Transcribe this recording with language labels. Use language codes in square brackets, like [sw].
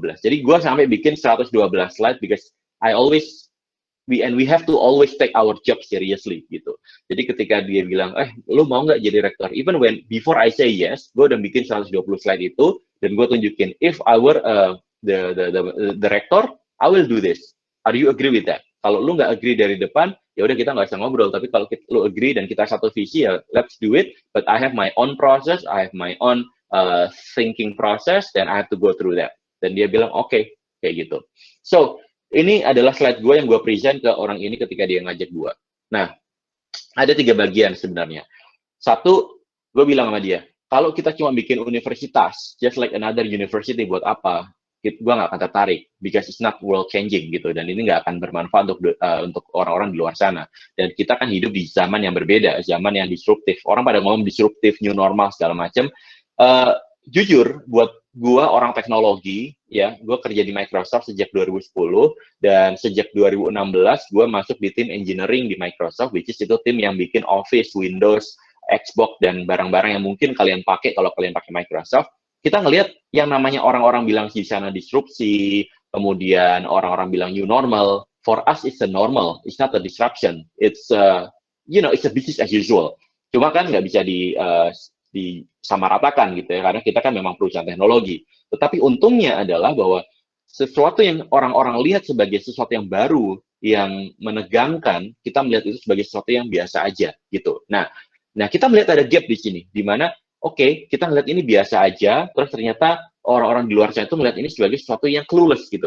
[id] Jadi gue sampai bikin 112 slide [en] because we have to always take our job seriously gitu. [id] Jadi ketika dia bilang, lu mau nggak jadi rektor? [en] Even before I say yes, [id] gue udah bikin 120 slide itu, dan gue tunjukin, [en] if I were the rector, I will do this. Are you agree with that? [id] Kalau lu nggak agree dari depan, ya udah kita nggak usah ngobrol. Tapi kalau lu agree dan kita satu visi, ya [en] let's do it. But I have my own process, I have my own thinking process, dan I have to go through that. [id] Dan dia bilang, oke, kayak gitu. So, ini adalah slide gue yang gue present ke orang ini ketika dia ngajak gue. Nah, ada 3 bagian sebenarnya. Satu, gue bilang sama dia, kalau kita cuma bikin universitas, [en] just like another university, [id] buat apa? Gue nggak akan tertarik, [en] because it's not world changing [id] gitu, dan ini nggak akan bermanfaat untuk orang-orang di luar sana. Dan kita kan hidup di zaman yang berbeda, zaman yang disruptif. Orang pada ngomong disruptif, new normal, segala macam. Jujur, buat gue orang teknologi, ya, gue kerja di Microsoft sejak 2010, dan sejak 2016 gue masuk di tim engineering di Microsoft, which is itu tim yang bikin Office, Windows, Xbox, dan barang-barang yang mungkin kalian pakai kalau kalian pakai Microsoft. Kita ngelihat yang namanya orang-orang bilang di sana disrupsi, kemudian orang-orang bilang new normal. [en] For us, it's a normal, it's not a disruption. It's it's a business as usual. [id] Cuma kan nggak bisa disamaratakan gitu ya, karena kita kan memang perusahaan teknologi. Tetapi untungnya adalah bahwa sesuatu yang orang-orang lihat sebagai sesuatu yang baru, yang menegangkan, kita melihat itu sebagai sesuatu yang biasa aja gitu. Nah kita melihat ada gap di sini, di mana kita ngeliat ini biasa aja, terus ternyata orang-orang di luar sana itu melihat ini sebagai sesuatu yang clueless gitu.